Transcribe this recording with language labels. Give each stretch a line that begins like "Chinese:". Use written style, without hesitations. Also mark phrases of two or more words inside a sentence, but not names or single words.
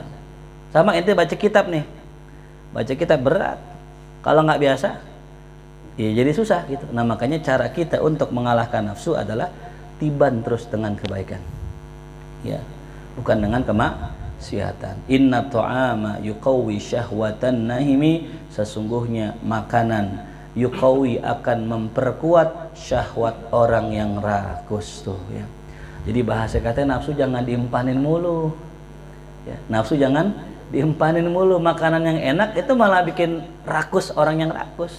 Indonesian: Sama ente baca kitab nih, baca kitab berat. Kalau nggak biasa, ya jadi susah gitu. Nah makanya cara kita untuk mengalahkan nafsu adalah tiban terus dengan kebaikan, ya, bukan dengan kemaksiatan.
Arabic: إن الطعام يقوي شهوة النهم,
Indonesian: sesungguhnya makanan yuqawwi akan memperkuat syahwat orang yang rakus tuh, ya. Jadi bahasa katanya nafsu jangan diempanin mulu, ya. Nafsu jangan diempanin mulu. Makanan yang enak itu malah bikin rakus orang yang rakus.